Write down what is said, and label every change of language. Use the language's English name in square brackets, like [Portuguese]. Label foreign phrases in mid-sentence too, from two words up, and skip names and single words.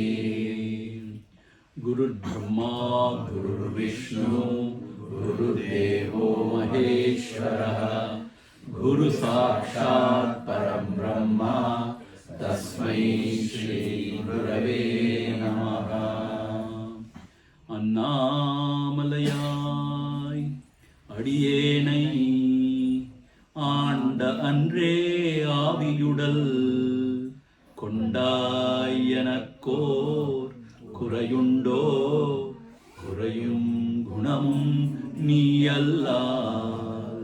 [Sanskrit] गुरुर्ब्रह्मा गुरुर्विष्णु गुरुदेवो महेश्वरः गुरु साक्षात् परं ब्रह्म तस्मै श्री गुरवे नमः। [Tamil] அண்ணாமலையாய் அடியேனை ஆண்ட அன்றே ஆவியுடல் கொண்டாய் எனக்கோர் குறையுண்டோ குறையும் குணமும் நீ அல்லால்